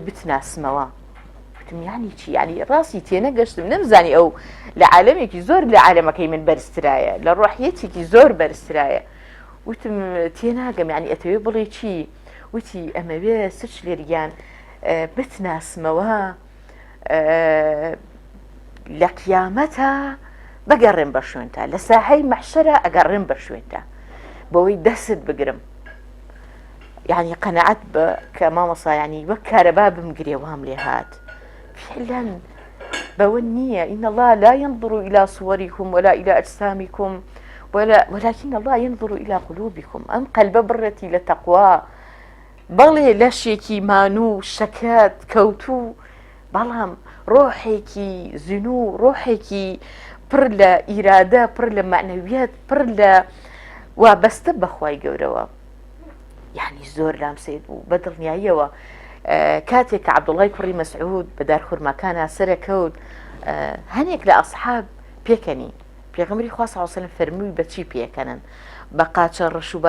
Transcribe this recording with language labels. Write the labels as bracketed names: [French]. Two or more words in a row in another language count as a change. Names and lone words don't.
[Central Kurdish] بتناسمەوە وتم یانی چی ینی ڕاستی تێنەگەشتم نەمزانی ئەو لە عالەمێکی زۆر لە عالەمەکەی من بەرزترایە لە ڕۆحیەتێکی زۆر بەرزترایە وتم تێناگەم ینی ئەتەوێ بڵێ چی وتی ئەمەوێ سچ لێریان بتناسمەوە لە قیامەتە بەگەڕێن بە شوێنتە لە ساحەی مەحشەرە ئەگەڕێن بە شوێنتە بەوەی دەست بگرم یعنی قەنەعەت بە کە مامەسا ینی وەک کارەبا بمگرێ وام لێ هات فعلا بەوە نییە [Arabic] إن الله لا ينظر إلى صوركم ولا إلى أجسامكم ولكن الله ينظر إلى قلوبكم [Central Kurdish] ئەم قەلبە بڕێتی لە تەقوا بەڵێ لەشێکی مانوو شەکەت کەوتوو بەڵام ڕۆحێکی زینوو ڕۆحێکی پڕ لە ئیرادە پڕ لە معنەویەت پڕ لە وابەستە بەخوای گەورەوە یعنی زۆر لام سید بوو بە دڵنیاییەوە کاتێک کە عەبدوڵای کوڕی مەسعود بە دارخورمەکانە سەرەکەوت هەنێک لە ئەسحاب پێکەنی پێغەمبەری خوا [Arabic] صلی الله علیه و سلم [Central Kurdish] فەرمووی بەچی پێکەنن بە قاچە ڕەش و